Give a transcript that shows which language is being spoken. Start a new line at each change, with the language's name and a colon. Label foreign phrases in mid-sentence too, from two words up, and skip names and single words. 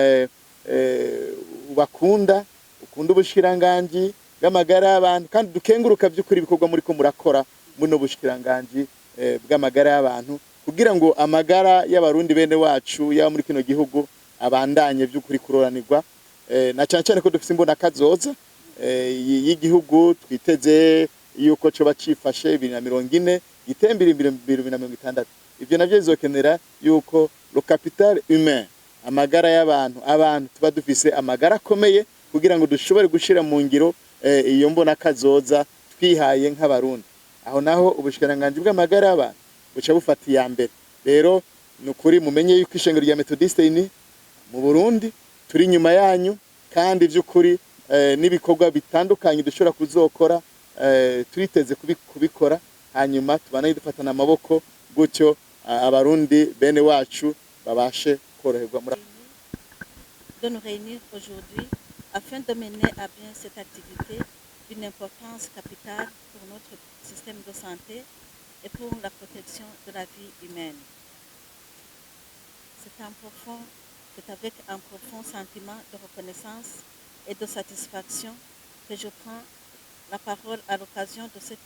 Rundi: ubakunda ukunda ubushikiranganji bw'amagara y'abantu kandi dukenguruka by'ukuri ibikorwa muri ko murakora muno bushikiranganji bw'amagara y'abantu kugira ngo amagara y'abarundi bene wacu ya muri kino gihugu abandanye by'ukuri kuroranirwa na cyane cyane ko dufite imbona kazoza y'igihugu twiteze yuko coba cifashe 2040 gitembere 2060. Ivyo navyo bizokenera yuko
French: le capital humain,
Rundi: amagara y'abantu, abantu tuba dufise amagara akomeye kugira ngo dushobore gushira mu ngiro iyo mbona kazoza twihaye nk'abarundi. Aho naho ubushikiranganji bw'amagara y'abantu buca bufata iya mbere. Rero nukuri mumenye yuko ishengero rya Methodiste ini mu Burundi turi nyuma yanyu, kandi vy'ukuri n'ibikorwa bitandukanye dushobora kuzokora turiteze kubikora, hanyuma tubanaye dufatana amaboko gutyo abarundi bene wacu babashe koroherwa muri
French: de nous réunir aujourd'hui afin de mener à bien cette activité d'une importance capitale pour notre système de santé et pour la protection de la vie humaine. C'est avec un profond sentiment de reconnaissance et de satisfaction que je prends la parole à l'occasion de cette